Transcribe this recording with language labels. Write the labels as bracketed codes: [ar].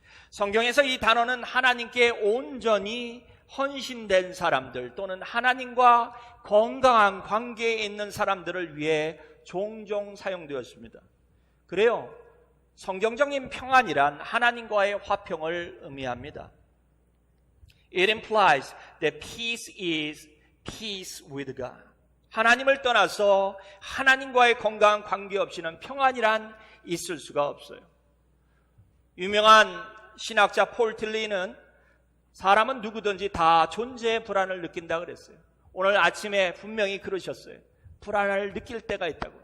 [ko] 성경에서 이 단어는 하나님께 온전히 헌신된 사람들 또는 하나님과 건강한 관계에 있는 사람들을 위해 종종 사용되었습니다. 그래요. 성경적인 평안이란 하나님과의 화평을 의미합니다. [en] It implies that peace is peace with God. [ko] 하나님을 떠나서 하나님과의 건강한 관계 없이는 평안이란 있을 수가 없어요. 유명한 신학자 폴 틸리는 사람은 누구든지 다 존재의 불안을 느낀다 그랬어요. 오늘 아침에 분명히 그러셨어요. 불안을 느낄 때가 있다고.